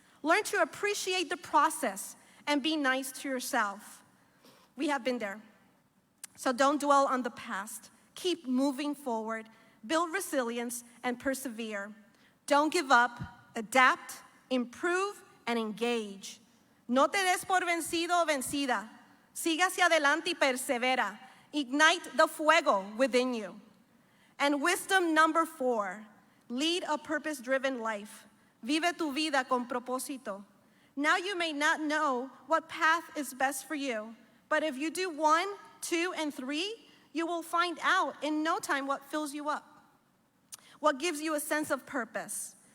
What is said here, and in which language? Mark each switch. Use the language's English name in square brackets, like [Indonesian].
[English] Learn to appreciate the process and be nice to yourself. We have been there. So don't dwell on the past. Keep moving forward. Build resilience and persevere. Don't give up. Adapt, improve, and engage. [Spanish] No te des por vencido o vencida. Siga hacia adelante y persevera. [English] Ignite the fuego within you. And wisdom number 4, lead a purpose-driven life. [Spanish] Vive tu vida con propósito. [English] Now you may not know what path is best for you, but if you do 1, 2, and 3, you will find out in no time what fills you up, what gives you a sense of purpose.